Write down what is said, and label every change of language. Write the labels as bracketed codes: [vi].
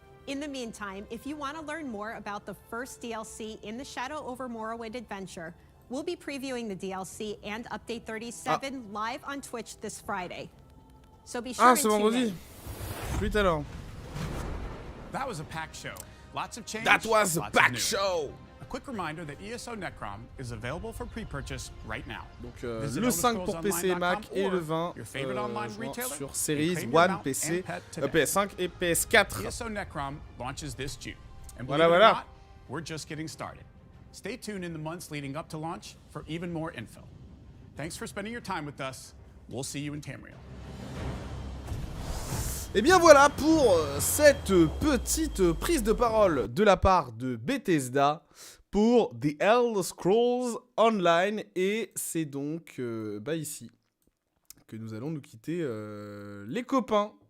[en] In the meantime, if you want to learn more about the first DLC in the Shadow over Morrowind adventure, we'll be previewing the DLC and Update 37 live on Twitch this Friday. So be sure to tune in. [fr] Plus tout à l'heure. [en] That was a packed show. Lots of change. That was a packed show. A quick reminder that ESO Necrom is available for pre-purchase right now. [fr] Donc le 5 pour PC et Mac et le 20 sur Series One, PC, PS5 et PS4. [en] ESO Necrom launches this June. And [fr] Voilà. [en] We're just getting started. Stay tuned in the months leading up to launch for even more info. Thanks for spending your time with us. We'll see you in Tamriel. [fr] Et bien voilà pour cette petite prise de parole de la part de Bethesda pour The Elder Scrolls Online. Et c'est donc ici que nous allons nous quitter les copains.